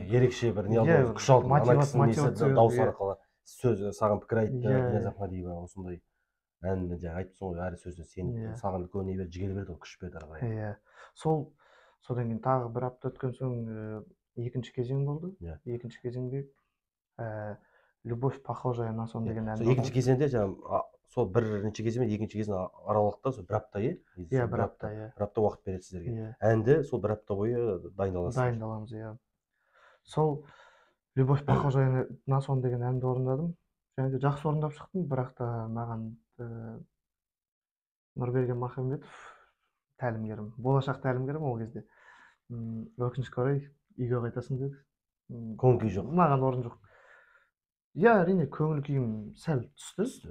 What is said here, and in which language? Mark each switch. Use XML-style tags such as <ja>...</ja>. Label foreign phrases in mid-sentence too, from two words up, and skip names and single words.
<kk>ерекше бір не алды, күш алдым. Ана кісінің несі дауыс арқылы сөз саған пікір айтты. Дильназ Ахмадиева осындай әнді айтыпсың ғой, әр сөзіне сен саған көне берді, жігер берді, күш берді ары қарай. Иә. Содан кейін тағы бір апта өткен соң екінші кезең болды. Екінші кезеңде Любовь похожая на сон деген ән. Екінші кезеңде сол бірінші кезең мен екінші кезең аралықта сол бір апта, иә, бір апта, бір апта уақыт береді сіздерге. Әнді сол бір апта бойы дайындаламыз, иә. Сол Любовь похожая на сон деген әнді орындадым. Және де жақсы орындап шықтым, бірақ та маған Нұрберген Махамбетов тәлімгерім, болашақ тәлімгерім ол кезде өкінішке орай үйге қайтасың деді. Көңіл күй жоқ. Маған орын жоқ. Иә, әрине көңіл күйім сәл түсті.</kk>